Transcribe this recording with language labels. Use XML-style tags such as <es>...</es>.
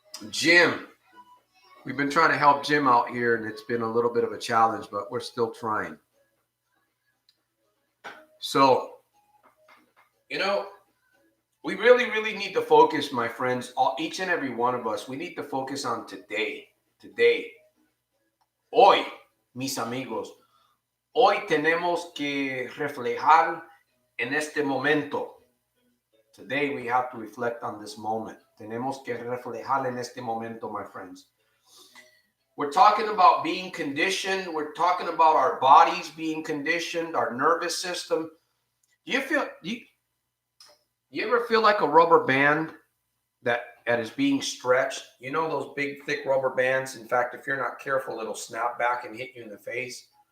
<en>Jim. We've been trying to help Jim out here, and it's been a little bit of a challenge, but we're still trying. So, we really, really need to focus, my friends, each and every one of us. We need to focus on today. Today.</en> <es>Hoy, mis amigos. Hoy tenemos que reflejar en este momento.</es> <en>Today we have to reflect on this moment.</en> <es>Tenemos que reflejar en este momento,</es> <en>my friends. We're talking about being conditioned. We're talking about our bodies being conditioned, our nervous system. You ever feel like a rubber band that is being stretched? You know those big, thick rubber bands? In fact, if you're not careful, it'll snap back and hit you in the face.</en>